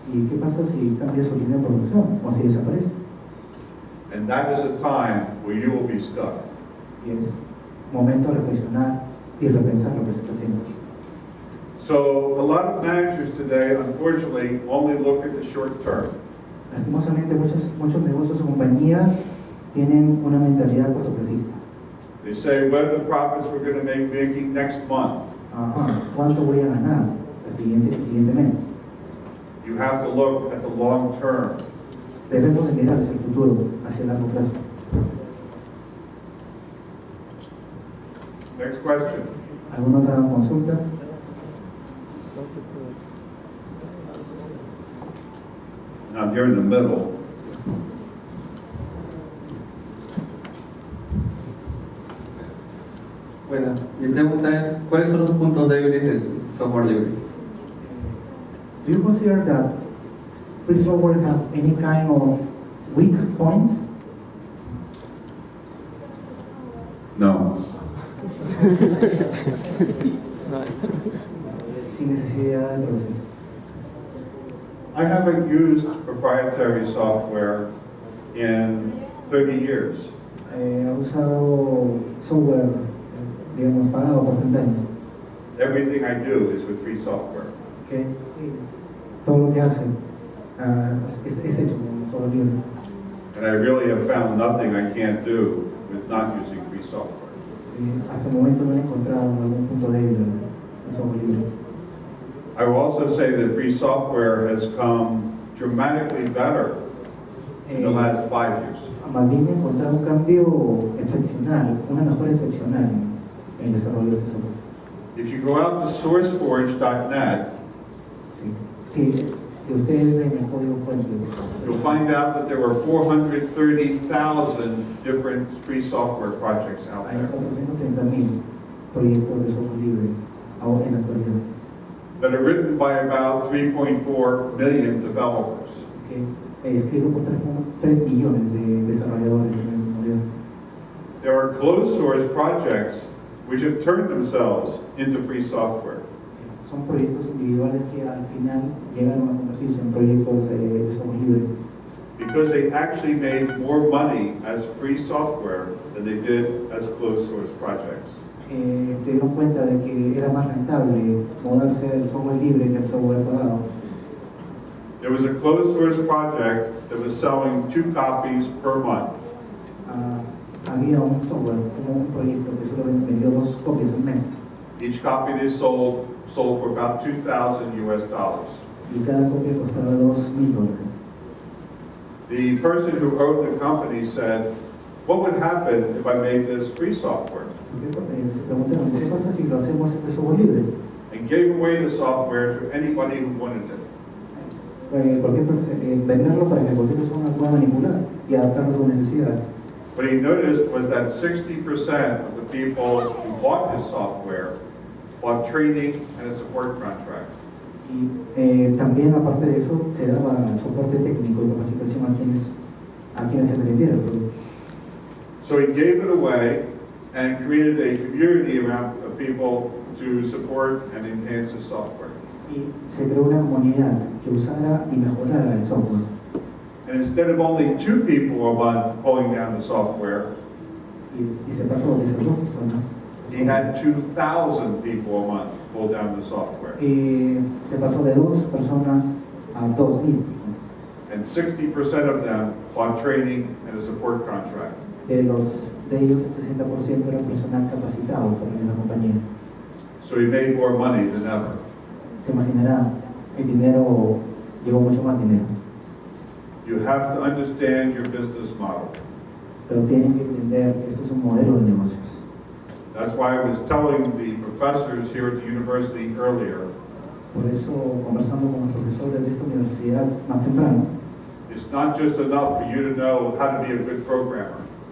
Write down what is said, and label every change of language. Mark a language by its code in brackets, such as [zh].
[es] ¿Y qué pasa si cambia su línea de producción o si desaparece? [en] And that is a time where you will be stuck. [es] Y es momento de reflexionar y repensar lo que se está haciendo. [en] So a lot of managers today, unfortunately, only look at the short term. [es] Lastimosamente muchos negocios o compañías tienen una mentalidad cortoplacista. [en] They say, what are the profits we're going to make making next month? [es] Ajá, ¿cuánto voy a ganar el siguiente mes? [en] You have to look at the long term. [es] Debemos de mirar hacia el futuro, hacia el largo plazo. [en] Next question. [es] ¿Alguna otra consulta? [en] Now you're in the middle. [es] Bueno, mi pregunta es, ¿cuáles son los puntos débiles del software libre? [en] Do you consider that free software have any kind of weak points? No. [es] Sin necesidad de introducir. [en] I haven't used proprietary software in 30 years. [es] He usado software, digamos, pagado por 30 años. [en] Everything I do is with free software. Okay. [es] Todo lo que hace es hecho con software libre. [en] And I really have found nothing I can't do with not using free software. [es] Hasta el momento no he encontrado algún punto débil en software libre. [en] I will also say that free software has come dramatically better in the last 5 years. [es] Más bien he encontrado un cambio excepcional, una mejora excepcional en el desarrollo de este software. [en] If you go out to sourceforge.net, [es] Si ustedes ven el código fuente, [en] you'll find out that there were 430,000 different free software projects out [es] hay [en] there [es] 430,000 proyectos de software libre ahora en la actualidad, [en] that are written by about 3.4 million developers. [es] que escrito por 3 millones de desarrolladores en la actualidad. [en] There are closed source projects which have turned themselves into free software. [es] Son proyectos individuales que al final llegaron a convertirse en proyectos de software libre, [en] Because they actually made more money as free software than they did as closed source projects. [es] se dieron cuenta de que era más rentable moverse del software libre que el software pagado. [en] There was a closed source project that was selling 2 copies per month. [es] Había un software, un proyecto que solo vendió 2 copias al mes, [en] Each copy they sold for about $2,000 US. [es] y cada copia costaba $2,000. [en] The person who owned the company said, what would happen if I made this free software? [es] Se preguntaron, ¿qué pasa si lo hacemos de software libre? [en] And gave away the software to anybody who wanted it. [es] ¿Por qué venderlo para que cualquier persona pueda manipular y adaptarlo a sus necesidades? [en] What he noticed was that 60% of the people who bought his software bought training and a support contract. [es] Y también, aparte de eso, se daba soporte técnico y capacitación a quienes se vendieron el producto. [en] So he gave it away and created a community around people to support and enhance his software. [es] Y se creó una comunidad que usara y mejorara el software. [en] And instead of only 2 people a month pulling down the software, [es] Y se pasó de esas 2 personas. [en] he had 2,000 people a month pull down the software. [es] Y se pasó de 2 personas a 2,000 personas. [en] And 60% of them bought training and a support contract. [es] De ellos, el 60% era personal capacitado por la compañía. [en] So he made more money than ever. [es] Se imaginará, el dinero, llegó mucho más dinero. [en] You have to understand your business model. [es] Pero tienen que entender que esto es un modelo de negocios. [en] That's why I was telling the professors here at the university earlier [es] Por eso, conversando con los profesores de esta universidad más temprano, [en] it's not just enough for you to know how to be a good programmer.